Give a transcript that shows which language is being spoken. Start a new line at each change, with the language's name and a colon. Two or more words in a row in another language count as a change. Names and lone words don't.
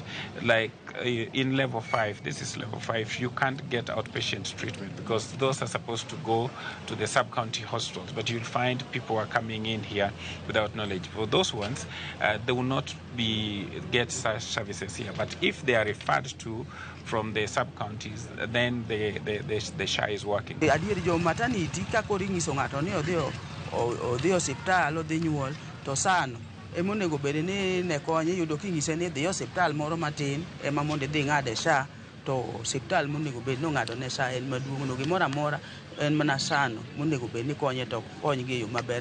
English: Like in level 5, this is level 5, you can't get outpatient treatment because those are supposed to go to the sub-county hospitals, but you'll find people are coming in here without knowledge. For those ones, they will not get such services here. But if they are referred to from the sub-counties, then the SHA is working.
Luo (Kenya and Tanzania): Odhi osiptal odhi nyuol to sano emonego bed ni ne konye yudo kingise ni dhi osiptal moro matin ema mondo dhi ng'ade SHA to osiptal monego bed no ng'ado ne SHA en maduong' no gimoro amora en mana sano monego bed ni konye to kony gi yo maber.